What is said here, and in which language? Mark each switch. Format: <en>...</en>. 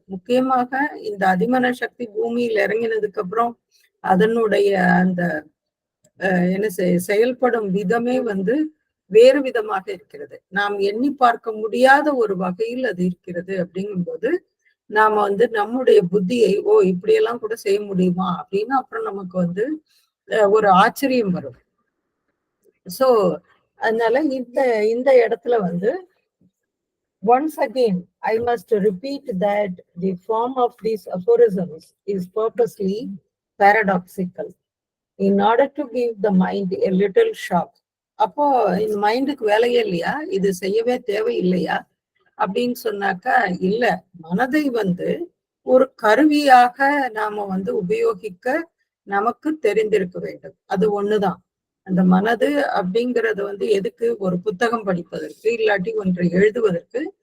<ta>முக்கியமாக இந்த அதிமன சக்தி பூமியில் இறங்கினதுக்கு அப்புறம் அதனுடைய அந்த என்ன செயல்படும் விதமே வேறு விதமாக இருக்கிறது. நாம் எண்ணி பார்க்க முடியாத ஒரு வகையில் அது இருக்கிறது. அப்படிங்கும்போது நாம நம்முடைய புத்தியை இப்படியெல்லாம் கூட செய்ய முடியுமா அப்படின்னு அப்புறம் நமக்கு ஒரு ஆச்சரியம் வரும். சோ அதனால இந்த இடத்துல வந்து</ta> <en>once again I must repeat that the form of these aphorisms is purposely paradoxical in order to give the mind a little shock.</en> <ta>அப்போ இந்த மைண்டுக்கு வேலையே இல்லையா, இது செய்யவே தேவையில்லையா அப்படின்னு சொன்னாக்கா இல்ல, மனதை வந்து ஒரு கருவியாக நாம வந்து உபயோகிக்க நமக்கு தெரிந்திருக்க வேண்டும். அது ஒண்ணுதான். அந்த மனது அப்படிங்கறது வந்து எதுக்கு, ஒரு புத்தகம் படிப்பதற்கு, இல்லாட்டி ஒன்றை எழுதுவதற்கு.</ta>